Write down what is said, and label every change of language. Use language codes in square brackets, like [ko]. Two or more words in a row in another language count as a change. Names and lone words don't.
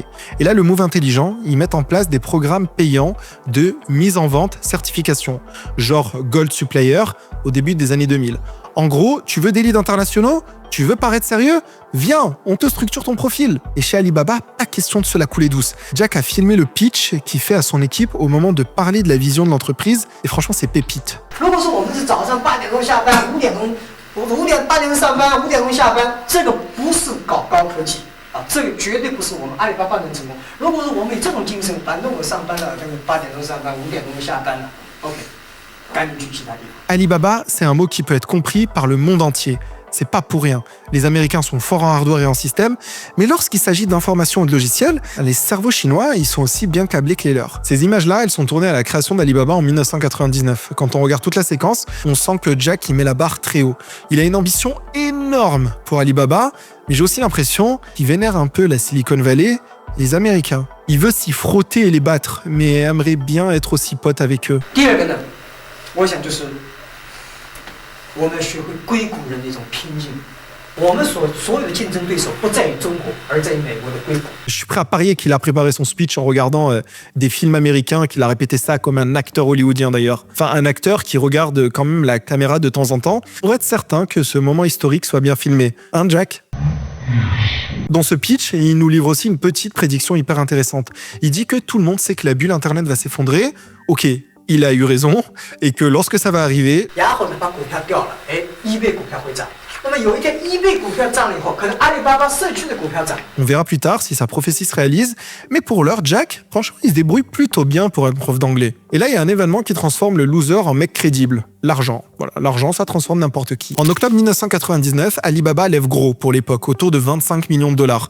[fr] Et là, le move intelligent, ils mettent en place des programmes payants de mise en vente certification, genre Gold Supplier au début des années 2000. En gros, tu veux des leads internationaux ? Tu veux paraître sérieux ? Viens, on te structure ton profil. Et chez Alibaba, pas question de se la couler douce. Jack a filmé le pitch qu'il fait à son équipe au moment de parler de la vision de l'entreprise. Et franchement, c'est pépite. [zh] 如果说我们是早上8点钟下班，5点钟8点钟上班，5点钟下班，这个不是搞高科技啊，这个绝对不是我们阿里巴巴能成功。如果说我们以这种精神，反正我上班了，8点钟上班，5点钟下班了 ，OK， 赶紧去其他地方。 [fr] Alibaba, c'est un mot qui peut être compris par le monde entier. C'est pas pour rien. Les Américains sont forts en hardware et en système, mais lorsqu'il s'agit d'informations et de logiciels, les cerveaux chinois, ils sont aussi bien câblés que les leurs. Ces images-là, elles sont tournées à la création d'Alibaba en 1999. Quand on regarde toute la séquence, on sent que Jack, il met la barre très haut. Il a une ambition énorme pour Alibaba, mais j'ai aussi l'impression qu'il vénère un peu la Silicon Valley, les Américains. Il veut s'y frotter et les battre, mais aimerait bien être aussi pote avec eux. [zh] 第二个呢，我想就是我们要学会硅谷人的一种拼劲。我们所有的竞争对手不在于中国，而在于美国的硅谷。 [fr] Je suis prêt à parier qu'il a préparé son speech en regardant des films américains, qu'il a répété ça comme un acteur hollywoodien d'ailleurs. Enfin, un acteur qui regarde quand même la caméra de temps en temps pour être certain que ce moment historique soit bien filmé. Hein, Jack ? Dans ce pitch, il nous livre aussi une petite prédiction hyper intéressante. Il dit que tout le monde sait que la bulle Internet va s'effondrer. Ok, il a eu raison, et que lorsque ça va arriver, [zh] 然后呢，把股票掉了，哎，eBay 股票会涨。那么有一天 eBay 股票涨了以后，可能阿里巴巴社区的股票涨。 [fr] on verra plus tard si sa prophétie se réalise. Mais pour l'heure, Jack, franchement, il se débrouille plutôt bien pour être prof d'anglais. Et là, il y a un événement qui transforme le loser en mec crédible. L'argent. Voilà, l'argent, ça transforme n'importe qui. En octobre 1999, Alibaba lève gros pour l'époque, autour de 25 millions de dollars.